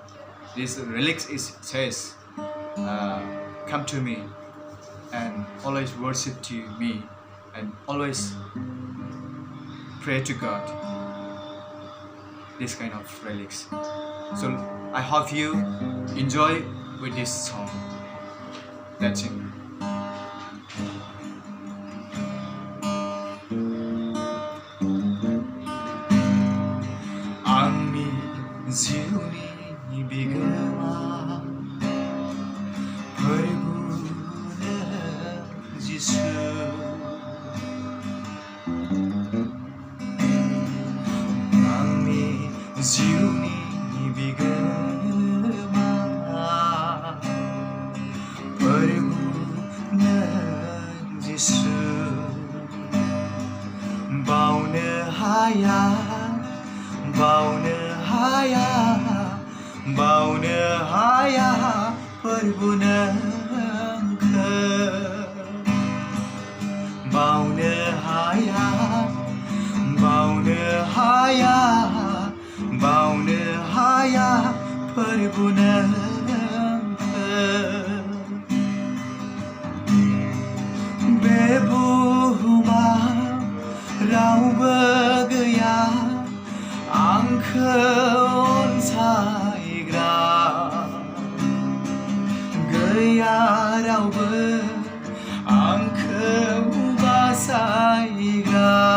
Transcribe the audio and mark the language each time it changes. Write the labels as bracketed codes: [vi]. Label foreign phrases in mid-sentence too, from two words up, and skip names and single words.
[en] This lyrics says, "Come to me and always worship to me and always pray to God." This kind of lyrics. So I hope you enjoy with this song. That's it. [brx] Angni jiuni bigama pwrbunwngkou jisu angni jiuni bigama pwrbunwngkou jisu baonw haya baonw haya baonw haya pwrbunwngkou baonw haya baonw haya baonw haya pwrbunwngkou bebuhumaव रावबो गैया आंखौ अनसायग्रा गैया रावबो आंखौ बासायग्रा